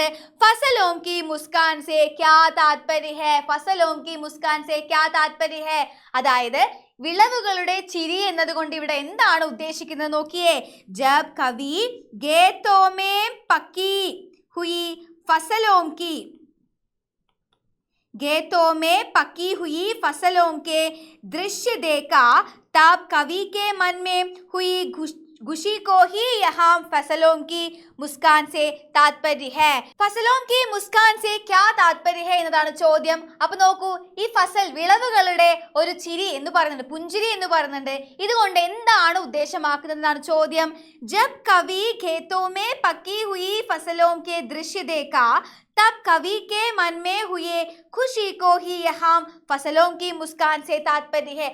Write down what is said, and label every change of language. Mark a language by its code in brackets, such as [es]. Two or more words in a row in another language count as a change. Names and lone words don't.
[hi] फसलों की मुस्कान से क्या तात्पर्य है? फसलों की मुस्कान से क्या तात्पर्य है? [ml] അതായത് വിളവുകളുടെ ചിരി എന്നതുകൊണ്ട് ഇവിടെ എന്താണ് ഉദ്ദേശിക്കുന്നത്? [hi] നോക്കിയേ. जब कवि गेतों में पकी हुई फसलों की, गेतों में पकी हुई फसलों के दृश्य देखा तब कवि के मन में हुई खुशी को ही यहाँ फसलों की मुस्कान से तात्पर्य है. फसलों की मुस्कान से क्या तात्पर्य है [ml] എന്നതാണ് ചോദ്യം. അപ്പൊ നോക്കൂ. ഈ ഫസൽ വിളവുകളുടെ ഒരു ചിരി എന്ന് പറയുന്നുണ്ട്, പുഞ്ചിരി എന്ന് പറയുന്നുണ്ട്. ഇതുകൊണ്ട് എന്താണ് ഉദ്ദേശമാക്കുന്നത് എന്നാണ് ചോദ്യം. [hi] जब कवि खेतों में पकी हुई फसलों के दृश्य देखा तब कवि के मन में हुए खुशी को ही यहाँ फसलों की मुस्कान से तात्पर्य है.